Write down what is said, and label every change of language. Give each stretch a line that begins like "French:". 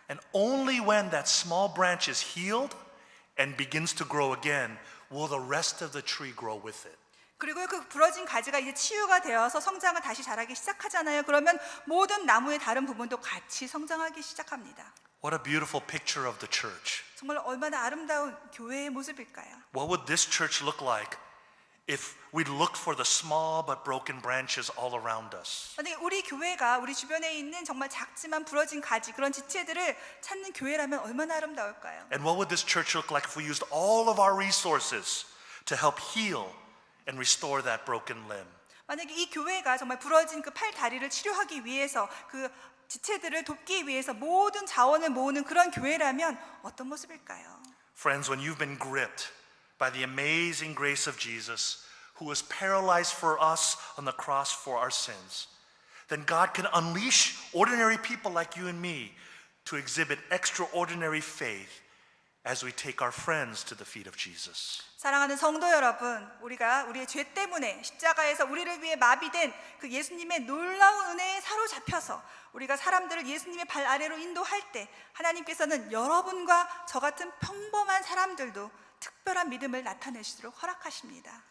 English: And only when that small branch is healed and begins to grow again will the rest of the tree grow with it.
Korean: 그리고 그 부러진 가지가 이제 치유가 되어서 성장을 다시 자라기 시작하잖아요. 그러면 모든 나무의 다른 부분도 같이 성장하기 시작합니다.
English: What a beautiful picture of the church.
Korean: 정말 얼마나 아름다운 교회의 모습일까요?
English: What would this church look like if we looked for the small but broken branches all around us?
Korean: 만약에 우리 교회가 우리 주변에 있는 정말 작지만 부러진 가지 그런 지체들을 찾는 교회라면 얼마나 아름다울까요?
English: And what would this church look like if we used all of our resources to help heal and restore that broken limb?
Korean: 만약에 이 교회가 정말 부러진 그 팔 다리를 치료하기 위해서 그 지체들을 돕기 위해서 모든 자원을 모으는 그런 교회라면 어떤 모습일까요?
English: Friends, when you've been gripped by the amazing grace of Jesus, who was paralyzed for us on the cross for our sins, then God can unleash ordinary people like you and me to exhibit extraordinary faith as we take our friends to the feet of Jesus.
Korean: 사랑하는 성도 여러분, 우리가 우리의 죄 때문에 십자가에서 우리를 위해 마비된 그 예수님의 놀라운 은혜에 사로잡혀서 우리가 사람들을 예수님의 발 아래로 인도할 때 하나님께서는 여러분과 저 같은 평범한 사람들도 특별한 믿음을 나타내시도록 허락하십니다.